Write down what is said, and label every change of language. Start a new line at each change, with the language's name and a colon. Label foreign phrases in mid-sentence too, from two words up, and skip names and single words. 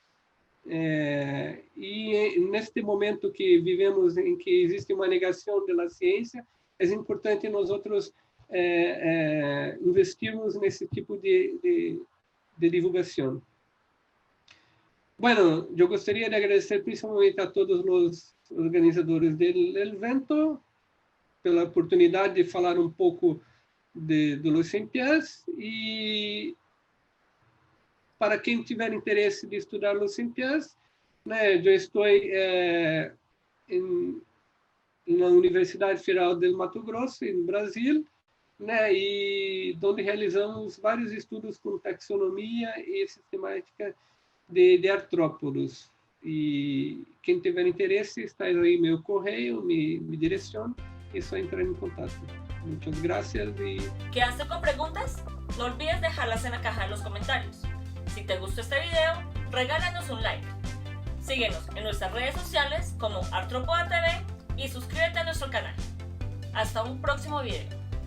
Portuguese: E neste momento que vivemos, em que existe uma negação da ciência, é importante nós investirmos nesse tipo de divulgação. Bueno, eu gostaria de agradecer principalmente a todos os organizadores do evento pela oportunidade de falar um pouco de
Spanish: los 100 pies,
Portuguese: e para quem tiver interesse de estudar
Spanish: los 100 pies,
Portuguese: né, eu estou na Universidade Federal do Mato Grosso, no Brasil, né, e onde realizamos vários estudos com taxonomia e sistemática de artrópodos. E quem tiver interesse, está aí meu correio, me direciona, é só entrar em contato.
Spanish: Muchas gracias y... ¿Quedaste con preguntas? No olvides dejarlas en la caja de los comentarios. Si te gustó este video, regálanos un like. Síguenos en nuestras redes sociales como Artrópoda TV y suscríbete a nuestro canal. Hasta un próximo video.